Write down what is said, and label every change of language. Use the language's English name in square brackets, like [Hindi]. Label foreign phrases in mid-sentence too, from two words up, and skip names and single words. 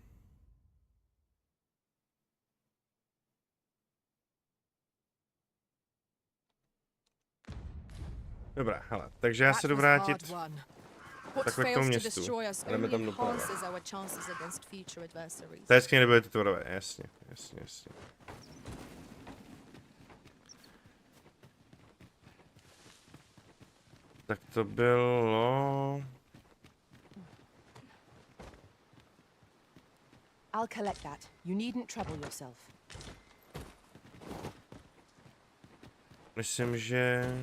[Czech] Dobrá, hele, takže já se jdu vrátit takhle k tomu městu. Jdeme tam doprava. To hezky nebyly ty tvorové, jasně. Tak to bylo... [English] I'll collect that. You needn't trouble yourself. [Czech] Myslím, že...